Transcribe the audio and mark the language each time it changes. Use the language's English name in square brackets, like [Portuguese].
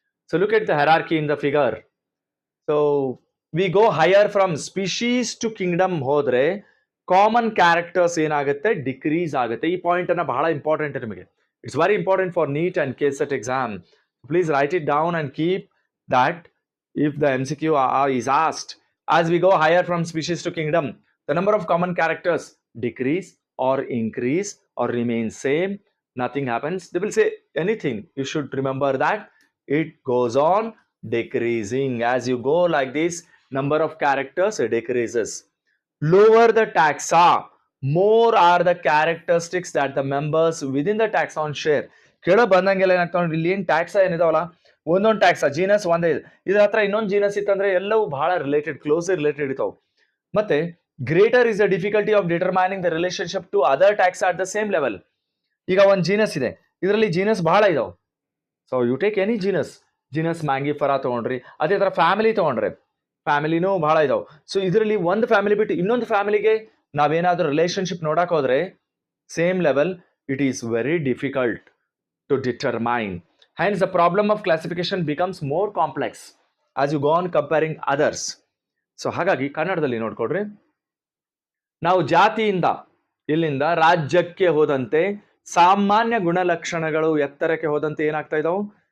[English] So look at the hierarchy in the figure. So we go higher from species to kingdom [Kannada] ಹೋದ್ರೆ common characters ಏನಾಗುತ್ತೆ? Decrease ಆಗುತ್ತೆ. ಈ point ಅನ್ನ ಬಹಳ important ನಿಮಗೆ. [English] It's very important for NEET and KSET exam. Please write it down and keep that if the MCQ is asked. As we go higher from species to kingdom, the number of common characters decrease or increase or remain same. Nothing happens. They will say anything. You should remember that it goes on decreasing. As you go like this, number of characters decreases. Lower the taxa, more are the characteristics that the members within the taxon share. [Kannada] ಕೆಳ ಬಂದಂಗೆಲ್ಲ ಏನಾಗ್ತಾವ ಇಲ್ಲಿ ಏನ್ ಟ್ಯಾಕ್ಸಾ ಏನಿದಾವಲ್ಲ, ಒಂದೊಂದು tax genus ಒಂದೇ ಇದೆ, ಇದ್ರ ಹತ್ರ ಇನ್ನೊಂದು genus ಇತ್ತಂದ್ರೆ ಎಲ್ಲವೂ ಬಹಳ ರಿಲೇಟೆಡ್, ಕ್ಲೋಸ್ ರಿಲೇಟೆಡ್ ಇರ್ತಾವ. [English] ಮತ್ತೆ greater is the difficulty of determining the relationship to other taxa at the same level. [Kannada] ಈಗ ಒಂದು ಜೀನಸ್ ಇದೆ, ಇದರಲ್ಲಿ ಜೀನಸ್ ಬಹಳ ಇದಾವೆ. [English] so you take any genus [Kannada] ಮ್ಯಾಂಗಿಫರಾ ತಗೊಂಡ್ರಿ, ಅದೇ ತರ ಫ್ಯಾಮಿಲಿ ತಗೊಂಡ್ರೆ ಫ್ಯಾಮಿಲಿನೂ ಬಹಳ ಇದಾವೆ. ಸೊ ಇದರಲ್ಲಿ ಒಂದು ಫ್ಯಾಮಿಲಿ ಬಿಟ್ಟು ಇನ್ನೊಂದು ಫ್ಯಾಮಿಲಿಗೆ ನಾವೇನಾದ್ರೂ ರಿಲೇಶನ್ಶಿಪ್ ನೋಡಕ್ ಹೋದ್ರೆ same level, [English] It is very difficult to determine. Hence, the problem of classification becomes more complex as you go on comparing others. [Kannada] So, ಹಾಗಾಗಿ ಕನ್ನಡದಲ್ಲಿ ನೋಡ್ಕೊಡ್ರಿ. ನಾವು ಜಾತಿಯಿಂದ ಇಲ್ಲಿಂದ ರಾಜ್ಯಕ್ಕೆ ಹೋದಂತೆ ಸಾಮಾನ್ಯ ಗುಣಲಕ್ಷಣಗಳು ಎತ್ತರಕ್ಕೆ ಹೋದಂತೆ ಏನಾಗ್ತಾ ಇದಾವೆ?